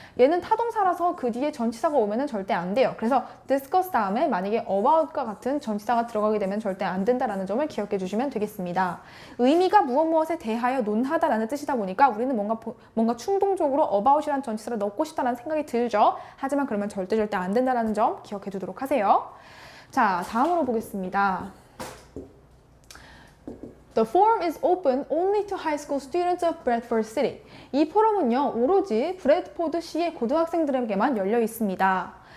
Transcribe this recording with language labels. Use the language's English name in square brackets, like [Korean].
[Korean] 얘는 타동사라서 그 뒤에 전치사가 오면은 절대 안 돼요. 그래서 discuss 다음에 만약에 about과 같은 전치사가 들어가게 되면 절대 안 된다라는 점을 기억해 주시면 되겠습니다. 의미가 무엇에 대하여 논하다라는 뜻이다 보니까 우리는 뭔가 충동적으로 about이라는 전치사를 넣고 싶다라는 생각이 들죠. 하지만 그러면 절대 안 된다라는 점 기억해 두도록 하세요. 자, 다음으로 보겠습니다. [English] The forum is open only to high school students of Bradford City. [Korean] 이 포럼은요, 오로지 브래드포드 시의 고등학생들에게만 열려 있습니다.